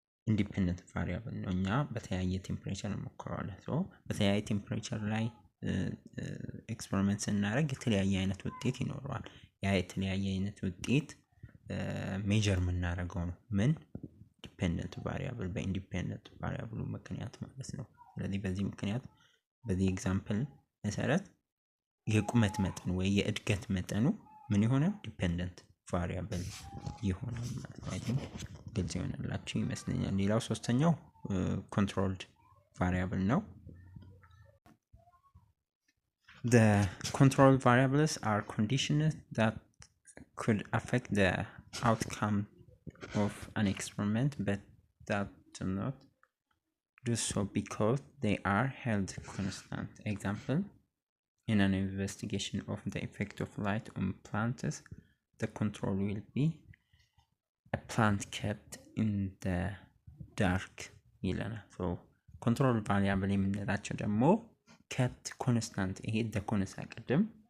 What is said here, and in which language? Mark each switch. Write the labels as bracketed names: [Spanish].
[Amharic] ኢንዲፔንደንት ቫሪያብል ነው። እኛ በተለያየ ቴምፕሬቸር እንሞክረዋለን። በተለያየ ቴምፕሬቸር ላይ ኤክስፐሪመንት ስናደርግ የተለያየ አይነት ውጤት ይኖረዋል። ያ የተለያየ አይነት ውጤት ሜጀር የምናደርገው ነው ምን ዲፔንደንት ቫሪያብል በኢንዲፔንደንት ቫሪያብሉ ምክንያት ማለት ነው። ስለዚህ በዚህ ምክንያት በዚህ ኤግዛምፕል መሰረት የቁመት መጠን ወይ የእድገት መጠኑ ምን ይሆናል? ዲፔንደንት ቫሪያብል ይሆናል ማለት ነው። አይ ቲንክ ግልጽ ይሆናላችሁ ይመስለኛል። ሌላው ሶስተኛው ኮንትሮልድ ቫሪያብል ነው። [English] The controlled variables are conditions that could affect the outcome of an experiment but that do not do so because they are held constant. Example, in an investigation of the effect of light on plants, the control will be a plant kept in the dark [Amharic] ይለናል። [English] so control variable [Amharic] የምንላቸው ደግሞ [English] kept constant ይሄ the constant ቀደም